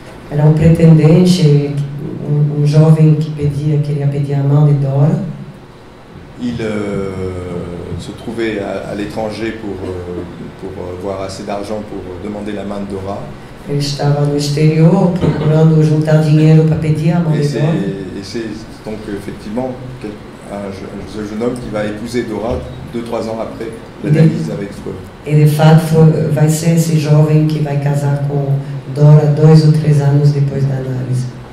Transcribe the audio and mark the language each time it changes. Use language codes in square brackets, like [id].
[pt] Era pretendente, jovem que queria pedir a mão de Dora. [fr] Il se trouvait à l'étranger pour avoir assez d'argent pour demander la main de Dora. [pt] Ele estava no exterior procurando juntar dinheiro para pedir a mão de Dora. [fr] Et c'est donc effectivement ce jeune homme qui va épouser Dora 2-3 ans après l'analyse avec Freud. [pt] E de fato vai ser esse jovem que vai casar com Dora 2 ou 3 anos depois da análise.